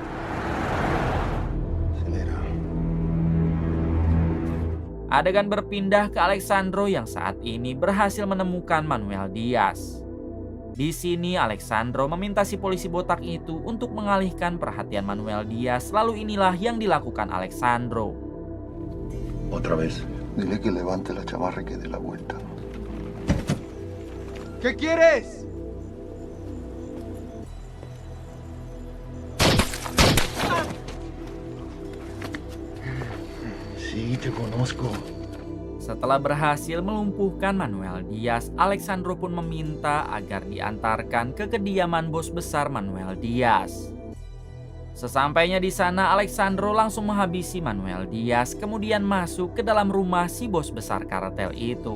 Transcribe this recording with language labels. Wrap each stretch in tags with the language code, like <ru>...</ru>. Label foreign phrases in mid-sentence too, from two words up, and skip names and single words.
<id>Adegan berpindah ke Alexandro yang saat ini berhasil menemukan Manuel Diaz. Di sini Alexandro meminta si polisi botak itu untuk mengalihkan perhatian Manuel Diaz, lalu inilah yang dilakukan Alexandro.</id> <es>Otra vez. Dile que levante la chamarra y que dé la vuelta. ¿Qué quieres? Sí, te conozco.</es> <id>Setelah berhasil melumpuhkan Manuel Diaz, Alexandro pun meminta agar diantarkan ke kediaman bos besar Manuel Diaz. Sesampainya di sana, Alexandro langsung menghabisi Manuel Diaz, kemudian masuk ke dalam rumah si bos besar kartel itu.</id>